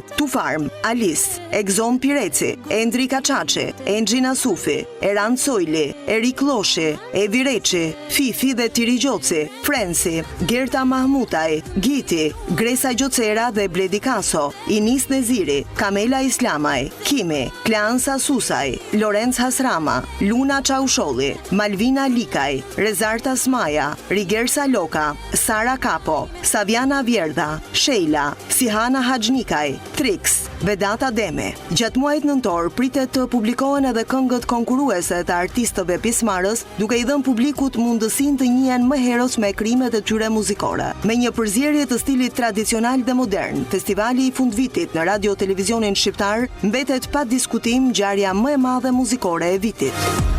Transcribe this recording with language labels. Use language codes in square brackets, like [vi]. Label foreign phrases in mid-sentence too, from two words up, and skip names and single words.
[sq] Tufarm, Alice, Egzon Pireci, Endri Kaçaçi, Engjina Sufi, Eran Sojli, Erik Loshi, Evi Reçi, Fifi dhe Tiri Gjoci, Frensi, Gerta Mahmutaj, Giti, Gresa Gjocera dhe Bledi Kaso, Inis Neziri, Kamela Islamaj, Kimi, Kleansa Susaj, Lorenz Hasrama, Luna Çausholli, Malvina Likaj, Rezarta Smaja, Rigersa Loka, Sara Kapo, Saviana Vjerdha, Sheila, Sihana Haxhnikaj, Trix, Vedata Deme. Gjatë muajit nëntor pritet të publikohen edhe këngët konkurruese të artistëve pjesëmarrës, duke i dhënë publikut mundësinë të njihen më herët me krijimet e tyre muzikore. Me një përzierje të stilit tradicional dhe modern, festivali i fundvitit në radio-televizionin shqiptar mbetet pa diskutim ngjarja më e madhe muzikore e vitit.